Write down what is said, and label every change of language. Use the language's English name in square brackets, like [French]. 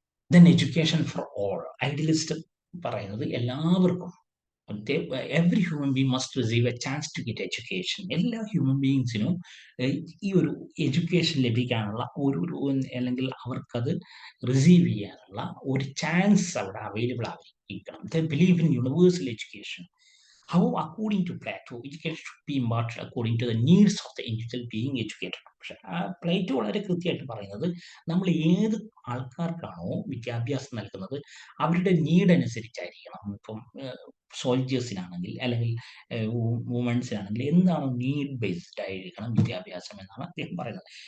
[English] then education for all, [Malayalam] idealist പറയുന്നത് എല്ലാവർക്കും, [English] Every human being must receive a chance to get education. [Malayalam] എല്ലാ human ബീയിങ്സിനും ഈ ഒരു education ലഭിക്കാനുള്ള ഒരു അല്ലെങ്കിൽ അവർക്കത് റിസീവ് ചെയ്യാനുള്ള ഒരു ചാൻസ് അവിടെ അവൈലബിൾ ആയിരിക്കണം. [English] The believe in universal education. How, according to Plato, education should be imparted according to the needs of the individual being educated. [Malayalam] പക്ഷെ പ്ലേറ്റോ വളരെ കൃത്യമായിട്ട് പറയുന്നത് നമ്മൾ ഏത് ആൾക്കാർക്കാണോ വിദ്യാഭ്യാസം നൽകുന്നത് അവരുടെ നീഡ് അനുസരിച്ചായിരിക്കണം. ഇപ്പം സോൾജേഴ്സിനാണെങ്കിൽ അല്ലെങ്കിൽ വുമൻസിനാണെങ്കിൽ എന്താണോ നീഡ് ബേസ്ഡ് ആയിരിക്കണം വിദ്യാഭ്യാസം എന്നാണ് അദ്ദേഹം പറയുന്നത്.